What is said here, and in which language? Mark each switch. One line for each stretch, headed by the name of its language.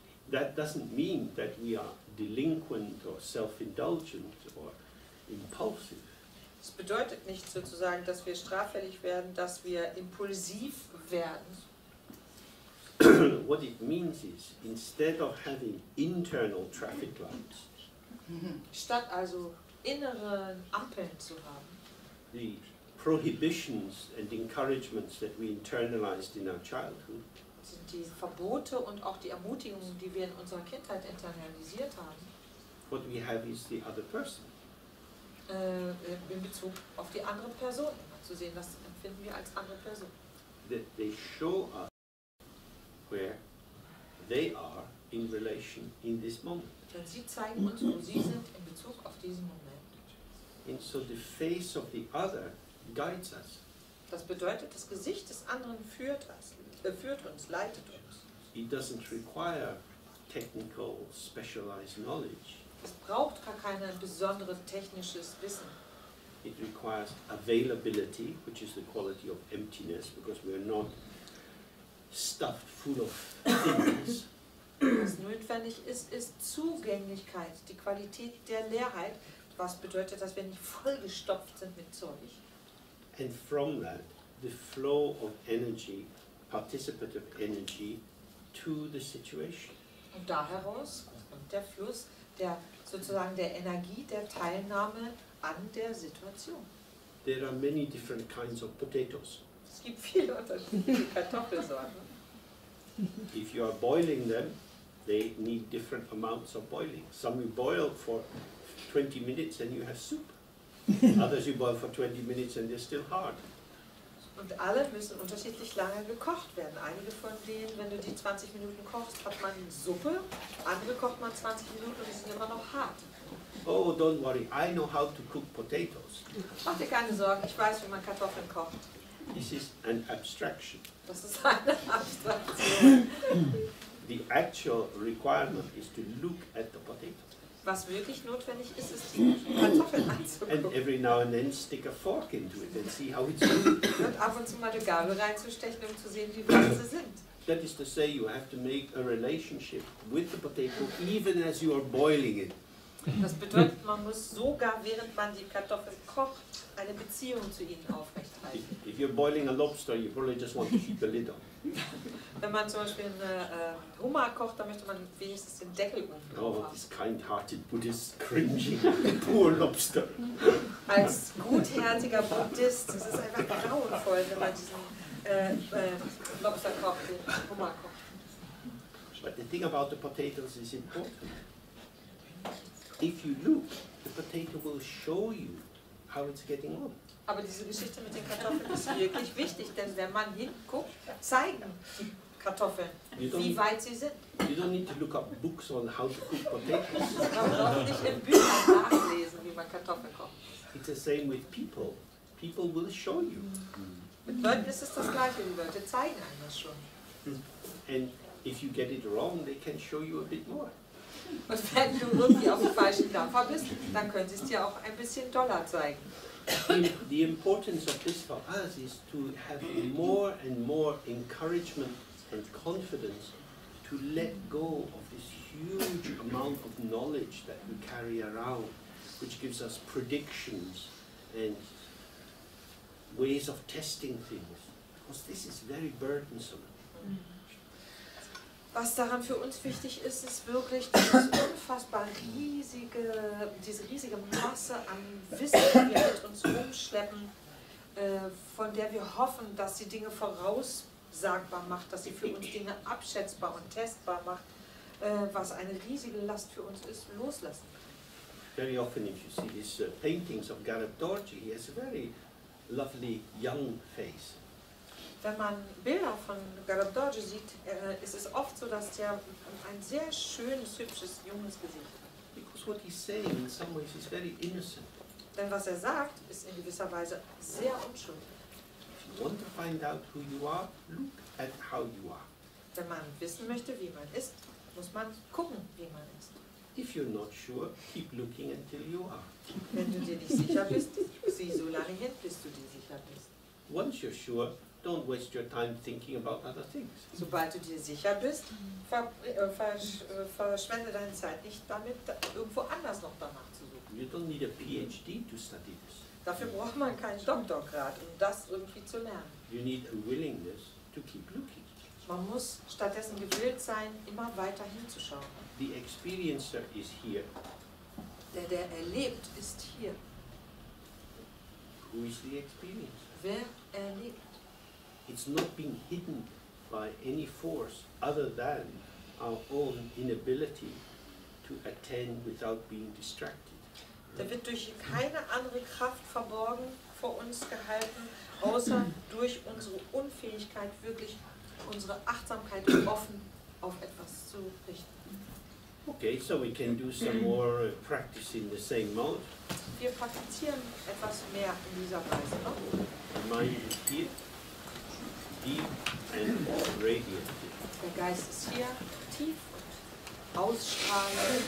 English: That doesn't mean that we are delinquent or self-indulgent or impulsive.
German: Das bedeutet nicht sozusagen, dass wir straffällig werden, dass wir impulsiv werden.
English: What it means is, instead of having internal traffic lights,
German: Statt also innere Ampeln zu haben,
English: the prohibitions and encouragements that we internalized in our childhood,
German: sind die Verbote und auch die Ermutigungen, die wir in unserer Kindheit internalisiert haben,
English: what we have is the other person.
German: in Bezug auf die andere Person immer zu sehen. Das empfinden wir als andere Person.
English: That they show us where they are in relation in this moment.
German: Denn sie zeigen uns, wo sie sind in Bezug auf diesen Moment.
English: And so the face of the other guides us.
German: Das bedeutet, das Gesicht des anderen führt uns, leitet uns.
English: It doesn't require technical, specialized knowledge.
German: Es braucht gar kein besonderes technisches Wissen.
English: It requires availability, which is the quality of emptiness, because we are not stuffed full of things.
German: Was notwendig ist, ist Zugänglichkeit, die Qualität der Leerheit, was bedeutet, dass wir nicht vollgestopft sind mit Zeug.
English: And from that, the flow of energy, participative energy, to the situation.
German: Und da heraus kommt der Fluss sozusagen der Energie, der Teilnahme an der Situation.
English: There are many different kinds of potatoes.
German: Es gibt viele unterschiedliche Kartoffelsorten.
English: If you are boiling them, they need different amounts of boiling. Some you boil for 20 minutes and you have soup. Others you boil for 20 minutes and they're still hard.
German: Und alle müssen unterschiedlich lange gekocht werden. Einige von denen, wenn du die 20 Minuten kochst, hat man Suppe. Andere kocht man 20 Minuten und die sind immer noch hart.
English: Oh, don't worry, I know how to cook potatoes.
German: Mach dir keine Sorgen, ich weiß, wie man Kartoffeln kocht.
English: This is an abstraction.
German: Das ist eine Abstraktion.
English: The actual requirement is to look at the potato.
German: Was wirklich notwendig ist, ist die Kartoffeln
English: And
German: anzugucken.
English: every now and then stick a fork into it and see how it's doing.
German: Und ab und zu mal eine Gabel reinzustechen, um zu sehen, wie weit sie sind.
English: That is to say, you have to make a relationship with the potato even as you are boiling it.
German: Das bedeutet, man muss sogar, während man die Kartoffeln kocht, eine Beziehung zu ihnen aufrechterhalten.
English: If you're boiling a lobster, you probably just want to keep the lid on.
German: Wenn man zum Beispiel eine Hummer kocht, dann möchte man wenigstens den Deckel unten drauf
English: Oh,
German: haben.
English: this kind-hearted Buddhist cringing at the poor lobster.
German: Als gutherziger Buddhist, es ist einfach grauenvoll, wenn man diesen Lobster kocht, den Hummer kocht.
English: But the thing about the potatoes is important. If you look, the potato will show you how it's getting on.
German: Aber diese Geschichte mit den Kartoffeln ist wirklich wichtig, denn wenn man hinguckt, zeigen die Kartoffeln, wie weit sie sind.
English: You don't need to look up books on how to cook potatoes.
German: Man braucht nicht in Büchern nachlesen, wie man Kartoffeln kocht.
English: It's the same with people. People will show you.
German: Mit Leuten ist es das Gleiche, die Leute zeigen einem das schon.
English: And if you get it wrong, they can show you a bit more.
German: Und wenn du irgendwie auf dem falschen Dampfer bist, dann können sie es dir auch ein bisschen doller zeigen.
English: The importance of this for us is to have more and more encouragement and confidence to let go of this huge amount of knowledge that we carry around, which gives us predictions and ways of testing things, because this is very burdensome.
German: Was daran für uns wichtig ist, ist wirklich diese riesige Masse an Wissen, die wir mit uns rumschleppen, von der wir hoffen, dass sie Dinge voraussagbar macht, dass sie für uns Dinge abschätzbar und testbar macht, was eine riesige Last für uns ist, loslassen.
English: Very often if you see these paintings of Dorje, he has a very lovely young face.
German: Wenn man Bilder von Dzogchen sieht, ist es oft so, dass der ein sehr schönes, hübsches, junges Gesicht hat.
English: Because what he's saying in some ways is very innocent.
German: Denn was er sagt, ist in gewisser Weise sehr unschuldig.
English: If you want to find out who you are, look at how you are.
German: Wenn man wissen möchte, wie man ist, muss man gucken, wie man ist.
English: If you're not sure, keep looking until you are.
German: Wenn du dir nicht sicher bist, sieh so lange hin, bis du dir sicher bist.
English: Once you're sure, don't waste your time thinking about other things.
German: Sobald du dir sicher bist, verschwende deine Zeit nicht damit, irgendwo anders noch danach zu suchen.
English: You don't need a PhD to study this.
German: Dafür braucht man keinen Doktorgrad, um das irgendwie zu lernen.
English: You need a willingness to keep looking.
German: Man muss stattdessen gewillt sein, immer weiter hinzuschauen.
English: The experiencer is here.
German: Der erlebt, ist hier.
English: Who is the experiencer?
German: Wer erlebt?
English: It's not being hidden by any force other than our own inability to attend without being distracted.
German: Der wird durch keine andere Kraft verborgen vor uns gehalten, außer durch unsere Unfähigkeit, wirklich unsere Achtsamkeit offen auf etwas zu richten.
English: Okay, so we can do some more practice in the same mode.
German: Wir praktizieren etwas mehr in dieser Weise. Ne?
English: The mind is here, deep and radiant.
German: Der Geist ist hier, tief und ausstrahlend.